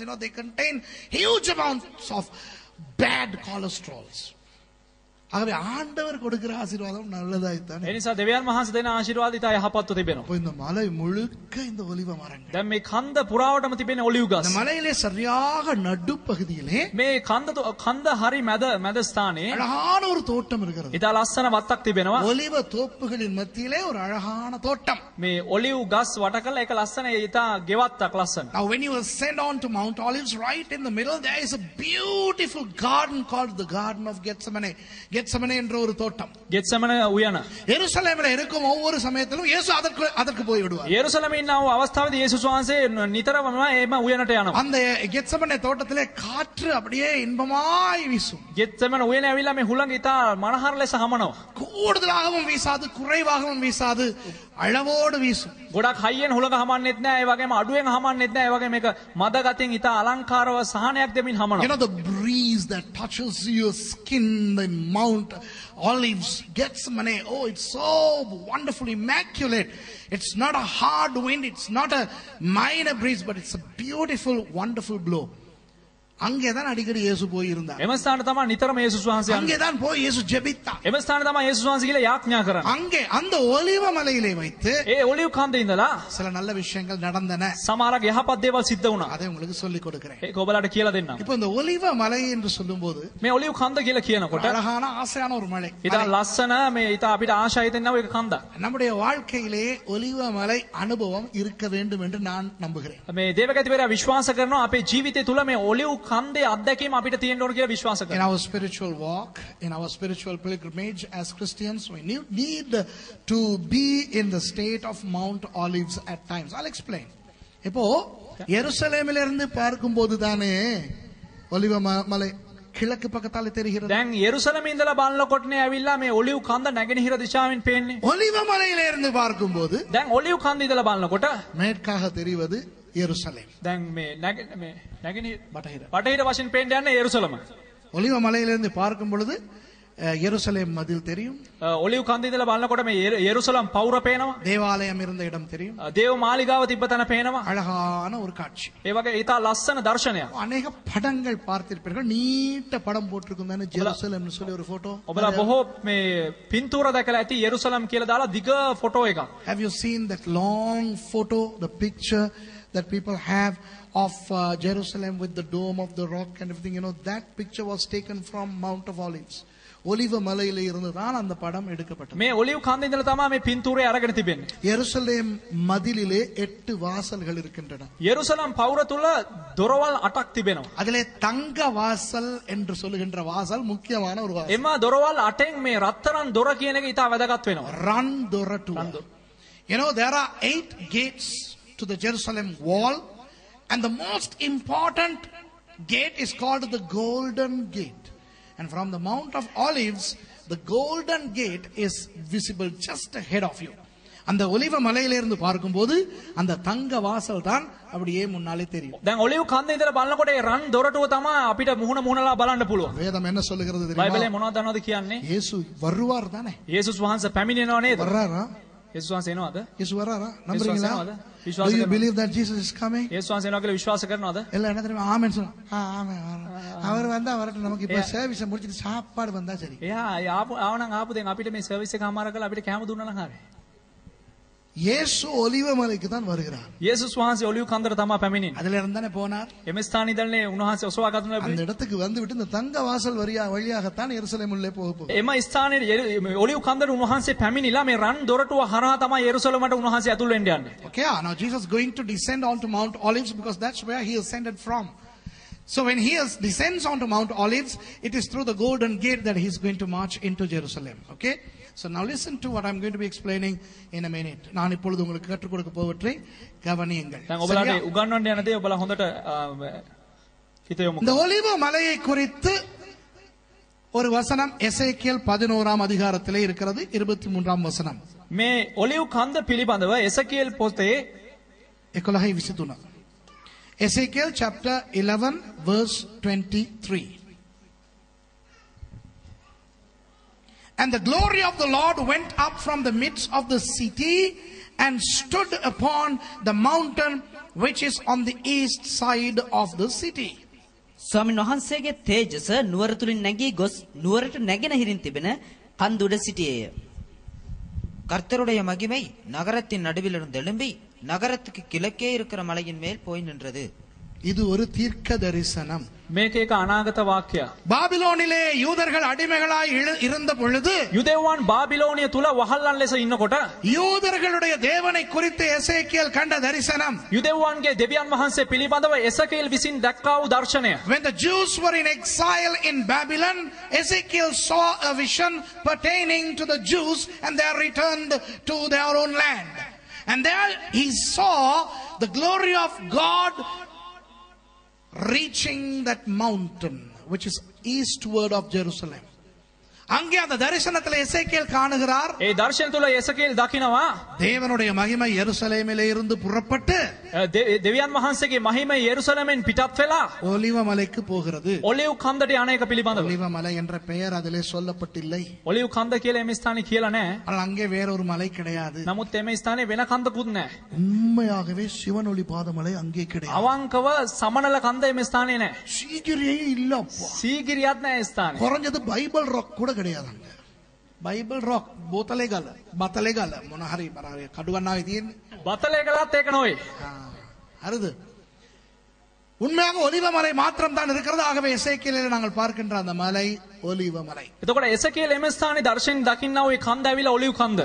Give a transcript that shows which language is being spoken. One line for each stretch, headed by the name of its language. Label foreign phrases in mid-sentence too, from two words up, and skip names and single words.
English: They contain huge amounts of bad cholesterols.
Tamil: ஆகவே ஆண்டவர் கொடுக்கிற ஆசீர்வாதம் நல்லதாய்த்தான்.
Sinhala: ඒ නිසා දෙවියන් වහන්සේ දෙන ආශිර්වාද ඉතා යහපත්ව තිබෙනවා.
Tamil: இப்போ இந்த மலை முழுக்க இந்த ஒலிவ மரங்கள்.
Sinhala: දැන් මේ කන්ද පුරාවටම තිබෙන ඔලිව් ගස්.
Tamil: இந்த மலையிலே சரியாக நடுப்பகுதியிலே
Sinhala: මේ කන්ද හරි මැද ස්ථානයේ
Tamil: அழகான ஒரு தோட்டம் இருக்கிறது.
Sinhala: ඉතා ලස්සන වත්තක් තිබෙනවා.
Tamil: ஒலிவ தோப்புகளின் மத்தியிலே ஒரு அழகான தோட்டம்.
Sinhala: මේ ඔලිව් ගස් වට කරලා ඒක ලස්සන ඉතා ගෙවත්තක් ලස්සන.
English: Now when you ascend on to Mount Olives, right in the middle there is a beautiful garden called the Garden of Gethsemane.
Tamil: கெத்செமனே என்ற ஒரு தோட்டம்.
Sinhala: ගෙත්සමන උයන.
Tamil: எருசலேமில் இருக்கும் ஒவ்வொரு சமயத்திலும் இயேசு அதற்கு போய் விடுவார்.
Sinhala: යෙරුසලමේ ඉන්න අවස්ථාවේදී යේසුස් වහන්සේ නිතරම එම උයනට යනවා.
Tamil: அந்த கெத்செமனே தோட்டத்திலே காற்று அப்படியே இன்பமாய் வீசும்.
Sinhala: ගෙත්සමන උයන ඇවිල්ලා මේ හුළඟ ඉතා මනහර ලෙස හමනවා.
Tamil: கூடுதலாகவும் வீசாது, குறைவாகவும் வீசாது, அளவோடு வீசும்.
Sinhala: ගොඩක් හයියෙන් හුළඟ හමන්නෙත් නෑ, ඒ වගේම අඩුවෙන් හමන්නෙත් නෑ, ඒ වගේම මේක මද ගතින් ඉතා අලංකාරව සහනයක් දෙමින් හමනවා.
English: You know, the breeze that touches your skin in Mount Olives, Gethsemane, oh, it's so wonderful, immaculate. It's not a hard wind, it's not a minor breeze, but it's a beautiful, wonderful blow.
Tamil: அங்கேதான் அடிக்கடி இயேசு போய் இருந்தார்.
Sinhala: එම ස්ථාන තමයි නිතරම යේසුස් වහන්සේ යන්නේ.
Tamil: அங்கேதான் போய் இயேசு ஜெபித்தார்.
Sinhala: එම ස්ථාන තමයි යේසුස් වහන්සේ කියලා යාඥා කරන්නේ.
Tamil: அங்கே அந்த ஒலிவ மலையிலே வைத்து
Sinhala: ඒ ඔලිව් කන්දේ ඉඳලා
Tamil: சில நல்ல விஷயங்கள் நடந்தன.
Sinhala: සමහරක් යහපත් දේවල් සිද්ධ වුණා.
Tamil: அதை உங்களுக்கு சொல்லிக் கொடுக்கிறேன்.
Sinhala: ඒක ඔබලාට කියලා දෙන්නම්.
Tamil: இப்போ இந்த ஒலிவ மலை என்று சொல்லும்போது
Sinhala: මේ ඔලිව් කන්ද කියලා කියනකොට
Tamil: அழகான ஆசையான ஒரு மலை.
Sinhala: ඉතා ලස්සන මේ ඉතා අපිට ආශා හිතෙනවා ඒක කන්දක්.
Tamil: நம்முடைய வாழ்க்கையிலே ஒலிவ மலை அனுபவம் இருக்க வேண்டும் என்று நான் நம்புகிறேன்.
Sinhala: මේ දේවගතිවරයා විශ්වාස කරනවා අපේ ජීවිතය තුල මේ ඔලිව් කන්දේ අත්දැකීම අපිට තියෙන්න ඕන කියලා විශ්වාස
English: In
Sinhala: කරනවා.
English: our spiritual walk, in our spiritual pilgrimage as Christians, we need to be in the state of Mount Olives at times. I'll explain.
Tamil: இப்போ எருசலேமில் இருந்து பார்க்கும்போது தானே ஒலிவ மலை கிழக்கு பக்கத்தால தெரிகிறது.
Sinhala: දැන් යෙරුසලමේ ඉඳලා බලනකොටනේ ඇවිල්ලා මේ ඔලිව් කන්ද නැගෙනහිර දිශාවෙන් පේන්නේ.
Tamil: ஒலிவ மலையில இருந்து பார்க்கும்போது
Sinhala: දැන් ඔලිව් කන්ද ඉඳලා බලනකොට
Tamil: மேற்காக தெரிவது எருசலேம்.
Sinhala: දැන් මේ නැගෙනහිර බටහිර වශයෙන් පේන්න යන්නේ යෙරුසලම.
Tamil: ஒலிவ மலையிலிருந்து பார்க்கும் பொழுது எருசலேம் மதில் தெரியும்.
Sinhala: ඔලිව් කන්ද ඉඳලා බලනකොට මේ යෙරුසලම් පවුර පේනවා.
Tamil: தேவாலயம் இருந்த இடம் தெரியும்.
Sinhala: දේව මාලිගාව තිබ්බ තැන පේනවා.
Tamil: அழகான ஒரு காட்சி.
Sinhala: ඒ වගේ ඊට ලස්සන දර්ශනයක්.
Tamil: அநேக படங்கள் பார்த்திருப்பீர்கள். நீட்ட படம் போட்டிருக்கும் தானே ஜெருசலேம்னு சொல்லி ஒரு போட்டோ.
Sinhala: ඔබලා බොහෝ මේ පින්තූර දැකලා ඇති යෙරුසලම් කියලා දාලා දිග ෆොටෝ එකක්.
English: Have you seen that long photo, the picture that people have of Jerusalem with the dome of the rock and everything? You know, that picture was taken from Mount of Olives.
Tamil: ஒலிவ மலையில இருந்து தான் அந்த படம் எடுக்கப்பட்டது.
Sinhala: මේ ඔලිව් කන්ද ඉඳලා තමයි මේ පින්තූරය අරගෙන තිබෙන්නේ.
Tamil: எருசலேம் மதிலிலே 8 வாசல்கள் இருக்கின்றன.
Sinhala: යෙරුසලම් පවුර තුල දොරවල් 8ක් තිබෙනවා.
Tamil: அதிலே தங்க வாசல் என்று சொல்லுகின்ற வாசல் முக்கியமான ஒரு வாசல்.
Sinhala: එම දොරවල් 8න් මේ රත්තරන් දොර කියන එක ඉතා වැදගත් වෙනවා. ரன் දොරටුව.
English: You know, there are 8 gates to the Jerusalem wall, and the most important gate is called the Golden Gate. And from the Mount of Olives, the Golden Gate is visible just ahead of you.
Tamil: அந்த ஒலிவ மலையில இருந்து பார்க்கும்போது அந்த தங்க வாசல் தான் அப்படியே முன்னாலே தெரியும்.
Sinhala: දැන් ඔලිව් කන්ද ඉඳලා බලනකොට ඒ රන් දොරටුව තමයි අපිට මුහුණලා බලන්න පුළුවන්.
Tamil: வேதம் என்ன சொல்லுகிறது தெரியுமா?
Sinhala: බයිබලේ මොනවද දන්නවද කියන්නේ?
Tamil: இயேசு வருவார் தானே?
Sinhala: යේසුස් වහන්සේ පැමිණෙනව නේද?
Tamil: வர்றாரா?
Sinhala: යේසුස් වහන්සේ එනවද?
Tamil: இயேசு வர்றாரா? நம்புறீங்களா?
Sinhala: විශ්වාස
English: Do you
Sinhala: කරනවද?
English: believe that Jesus is coming?
Sinhala: යේසුස් වහන්සේ එනවා කියලා විශ්වාස කරනවද?
Tamil: எல்லாம் என்ன தெரியுமா? ஆமென் சொல்லுங்க. ஆமென். அவர் வந்தா வரட்டும், நமக்கு இப்ப சர்வீஸ் முடிச்சிட்டு சாப்பாடு வந்தா சரி.
Sinhala: එයා ආවනම් ආපු දැන් අපිට මේ සර්විස් එක අමාර කරලා අපිට කැම දුන්නා නම් හරියි.
Tamil: இயேசு ஒலிவ மலைக்கு தான் வருகிறார்.
Sinhala: යේසුස් වහන්සේ ඔලිව් කන්දට තමයි පැමිණෙන්නේ.
Tamil: அதுல இருந்து தானே போனார்.
Sinhala: එම ස්ථාන ඉඳල්නේ උන්වහන්සේ ඔසවා ගන්න
Tamil: அந்த
Sinhala: ලැබුණේ.
Tamil: இடத்துக்கு வந்து விட்டு இந்த தங்க வாசல் வழியாகத்தான் எருசலேம் உள்ளே போகும்.
Sinhala: එම ස්ථානයේ ඔලිව් කන්දට උන්වහන්සේ පැමිණිලා මේ රන් දොරටුව හරහා තමයි යෙරුසලමට උන්වහන්සේ ඇතුල් වෙන්න යන්නේ.
English: Okay, now Jesus is going to descend onto Mount Olives because that's where he ascended from. So when he descends onto Mount Olives, it is through the Golden Gate that he is going to march into Jerusalem. Okay? So now listen to what I'm going to be explaining in a minute.
Tamil: நான் இப்பொழுது உங்களுக்கு கற்றுக் கொடுக்க போவற்றை கவனியுங்கள்.
Sinhala: දැන් ඔබලාට උගන්වන්න යන දේ ඔබලා හොඳට හිත යොමු
Tamil: இந்த ஒலிவ மலையை குறித்து ஒரு வசனம் எசேக்கியேல் 11ஆம் அதிகாரத்திலே இருக்கிறது. 23ஆம் வசனம்.
Sinhala: මේ ඔලිව් කන්ද පිළිබඳව එසකියල් පොතේ 11:23.
English: Ezekiel chapter 11 verse 23. And the glory of the Lord went up from the midst of the city and stood upon the mountain which is on the east side of the city.
Sinhala: ස්වාමීන් වහන්සේගේ තේජස නුවර තුලින් නැගී ගොස් නුවරට නැගෙනහිරින් තිබෙන කන්ද උඩ සිටියේය.
Tamil: கர்த்தருடைய மகிமை நகரத்தின் நடுவிலிருந்து எழும்பி நகரத்துக்கு கிழக்கே இருக்கிற மலையின் மேல் போய் நின்றது. இது ஒரு தீர்க்க தரிசனம்.
Sinhala: මේක එක අනාගත වාක්‍යයක්.
Tamil: பாபிலோனிலே யூதர்கள் அடிமைகளாய் இருந்த பொழுது
Sinhala: යුදෙව්වන් බාබිලෝනිය තුල වහල්ලන් ලෙස ඉන්නකොට
Tamil: யூதர்களுடைய தேவனை குறித்து எசேக்கியேல் கண்ட தரிசனம்.
Sinhala: යුදෙව්වන්ගේ දෙවියන් වහන්සේ පිළිබඳව එසකේල් විසින් දැක්කා වූ දර්ශනය.
English: When the Jews were in exile in Babylon, Ezekiel saw a vision pertaining to the Jews and they are returned to their own land. And there he saw the glory of God reaching that mountain which is eastward of Jerusalem.
Tamil: அங்கே அந்த தரிசனத்தில் எசேக்கியேல் காணுகிறார்.
Sinhala: ඒ දර්ශන තුල එසකේල් දකිනවා
Tamil: தேவனுடைய மகிமை எருசலேமிலே இருந்து புறப்பட்டு
Sinhala: දෙවියන් වහන්සේගේ මහිමය යෙරුසලමෙන් පිටත් වෙලා
Tamil: ஒலிவ மலைக்கு போகிறது.
Sinhala: ඔලිව් කන්දට යන එක පිළිබඳව.
Tamil: ஒலிவ மலை என்ற பெயர் அதிலே சொல்லப்பட்டில்லை.
Sinhala: ඔලිව් කන්ද කියලා එමේ ස්ථානේ කියලා නැහැ.
Tamil: ஆனால் அங்கே வேற ஒரு மலை கிடையாது.
Sinhala: නමුත් එමේ ස්ථානේ වෙන කන්දකුත් නැහැ.
Tamil: உண்மையாகவே சிவனொளி பாதமலை அங்கே கிடையாது.
Sinhala: අවංකව සමනල කන්ද එමේ ස්ථානේ නැහැ.
Tamil: சீகிரியே இல்லப்பா.
Sinhala: සීගිරියත් නැහැ ස්ථානේ.
Tamil: குறைஞ்சது பைபிள் ராக் கூட கிடையாது அங்க. பைபிள் ராக் போத்தலே
Sinhala: ගල බතලේ ගල මොන හරි බරාවේ කඩුවන්නාවේ තියෙන්නේ. බතලේ ගලත් ඒක නොවේ.
Tamil: அருது உண்மையாக ஒலிவ மலை மாத்திரம் தான் இருக்கிறது. ஆகவே எசேக்கியேலிலே நாங்கள் பார்க்கின்ற அந்த மலை ஒலிவ மலை.
Sinhala: එතකොට එසකේල් එමේ ස්ථානේ දර්ශන දකින්නා වූ කන්ද ඇවිල්ලා ඔලිව් කන්ද.